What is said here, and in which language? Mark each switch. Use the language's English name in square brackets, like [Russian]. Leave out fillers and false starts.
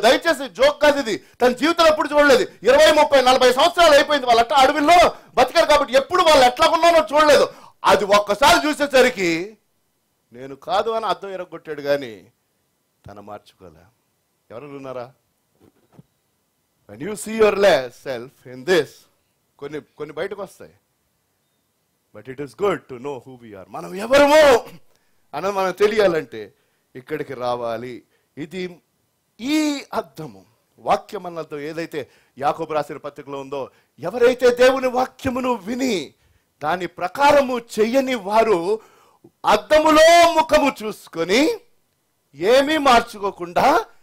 [Telugu] దయచేసి జోక్ కాదు ఇది. తన జీవితంలో ఎప్పుడు చూడలేదు. 20, 30, 40 సంవత్సరాలు అయిపోయింది వాళ్ళ అడవిలో బతికారు కాబట్టి ఎప్పుడు వాళ్ళు ఎట్లాగున్నానో చూడలేదు. అది ఒక్కసారి చూసేసరికి నేను కాదు అని అద్దం ఎరగొట్టాడు, కానీ తన మార్చుకోలే. ఎవరు ఉన్నారా? [English] when you see your self in this, [Telugu] కొన్ని బయటకు వస్తాయి. [English] But it is good to know who we are. [Telugu] మనం ఎవరమో అన్నది మనం తెలియాలంటే ఇక్కడికి రావాలి. ఇది ఈ అర్థము, వాక్యం అన్నది ఏదైతే యాకోబు రాసిన పత్రికలో ఉందో, ఎవరైతే దేవుని వాక్యమును విని దాని ప్రకారము చెయ్యని వారు అద్దములో ముఖము చూసుకొని ఏమీ మార్చుకోకుండా